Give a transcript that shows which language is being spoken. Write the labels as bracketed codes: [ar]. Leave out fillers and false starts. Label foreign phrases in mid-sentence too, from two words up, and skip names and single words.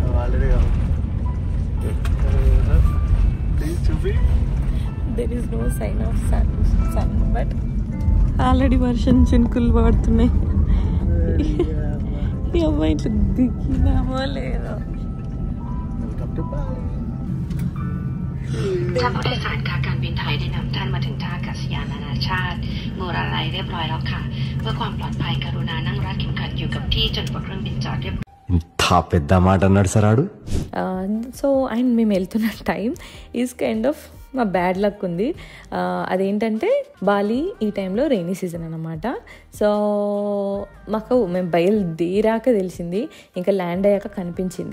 [te] ఆల్రెడీ చూపి [en] there is no sign of sun but already [te] వర్షం చినుకులు పడుతున్నాయి. ఈ అమ్మాయి ఇట్లా దిగినామో లేదో. [en] welcome to Bali. [th] ท่านผู้โดยสารค่ะการบินไทยได้นำท่านมาถึงท่าอากาศยานนานาชาติมูราไลเรียบร้อยแล้วค่ะเพื่อความปลอดภัยกรุณานั่งรัดเข็มขัดอยู่กับที่จนกว่าเครื่องบินจอดเรียบ [te] ఇంత పెద్ద మాట అన్నాడు సార్ ఆడు. [en] so and [te] మేము వెళ్తున్న [en] time is kind of [te] మా [en] bad luck [te] ఉంది. అదేంటంటే బాలి ఈ టైంలో [en] rainy season [te] అన్నమాట. సో మేము బయలుదేరాక తెలిసింది, ఇంకా ల్యాండ్ అయ్యాక కనిపించింది.